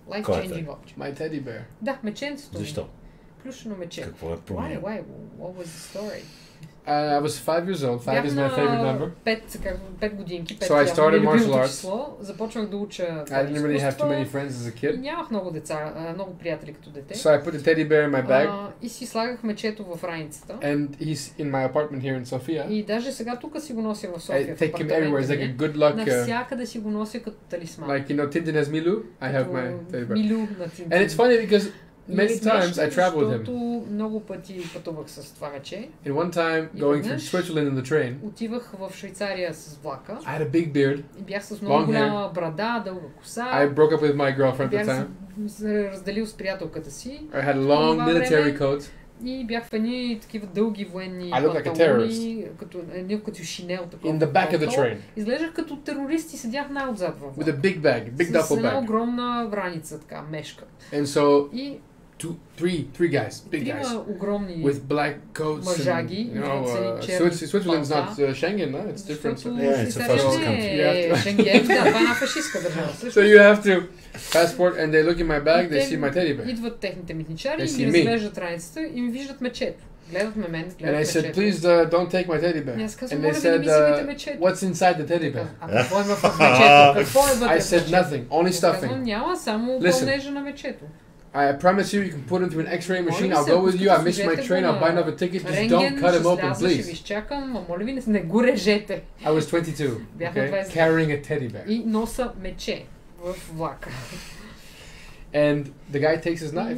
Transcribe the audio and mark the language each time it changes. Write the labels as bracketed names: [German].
[English] Life-changing object. My teddy bear. [Bulgarian] Да, меченцето. Защо? Плюшено мече. Какво е променил? [English] Why? What was the story? I was 5 years old. 5 is my favorite number. [Bulgarian] 5 годинки. [English] So I started martial arts. [Bulgarian] Започнах да уча [English] I didn't really have too many friends as a kid. [Bulgarian] Нямах много деца, много приятели като дете. [English] So I put the teddy bear in my bag. [Bulgarian] И си слагах мечето в раницата. [English] And he's in my apartment here in Sofia. [Bulgarian] И даже сега тук си го нося в София. [English] I take him everywhere. It's like a good luck. [Bulgarian] Навсякъде си го нося като талисман. [English] Like Tintin has Milou, I have my teddy bear. [Bulgarian] Милу на Tintin. [English] And it's funny because many times I traveled with him. [Bulgarian] Защото много пъти пътувах с това мече. [English] And one time going from Switzerland in the train. [Bulgarian] Отивах в Швейцария с влака. [English] I had a big beard. [Bulgarian] И бях с много голяма брада, дълга коса. [English] I broke up with my girlfriend at the time. [Bulgarian] Бях се разделил с приятелката си. [English] I had a long military coat. [Bulgarian] И бях в едни такива дълги военни панталони, като шинел такова. [English] In the back of the train. [Bulgarian] Изглеждах като терорист и седях най-отзад във влака. [English] With a big bag, big duffel bag. [Bulgarian] С една огромна враница, така, мешка. [English] And so three guys, big guys, with black coats [Bulgarian] мъжаги, [English] Switzerland's not Schengen, no? It's different. Yeah, it's a fascist country. [Bulgarian] Шенген, да, това е една фашистка държава. [English] So you have to passport and they look in my bag, they see my teddy bear. [Bulgarian] Идват техните митничари и ми разглеждат раницата и ми виждат мечето. Гледат ме мен, [English] And I said, please don't take my teddy bear. And they said, what's inside the teddy bear? [Bulgarian] Какво има в мечето? Какво е вътре? [English] I said nothing, only stuffing. [Bulgarian] Няма, само пълнежа на мечето. [English] I promise you, you can put him through an X-ray machine. I'll go with you. I missed my train. I'll buy another ticket. Just don't cut him open, please. I was 22, okay, carrying a teddy bear. [Bulgarian] И носа мече в влака. [English] And the guy takes his knife.